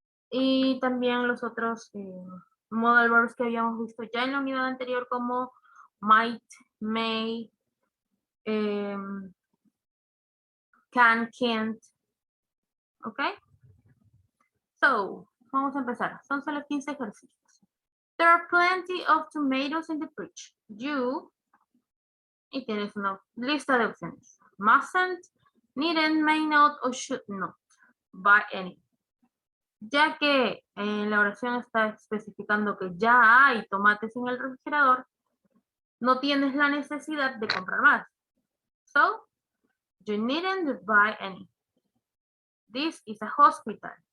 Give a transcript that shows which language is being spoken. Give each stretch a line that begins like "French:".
Spanish: Y también los otros modal verbs que habíamos visto ya en la unidad anterior, como might, may, can, can't.
English: Okay? So,
Spanish: Vamos a empezar. Son solo 15 ejercicios.
English: There are plenty of tomatoes in the fridge.
Spanish: You, y tienes una lista de opciones.
English: Mustn't, needn't, may not, or should not buy any.
Spanish: Ya que en la oración está especificando que ya hay tomates en el refrigerador, no tienes la necesidad de comprar más.
English: So, you needn't buy any. This is a hospital.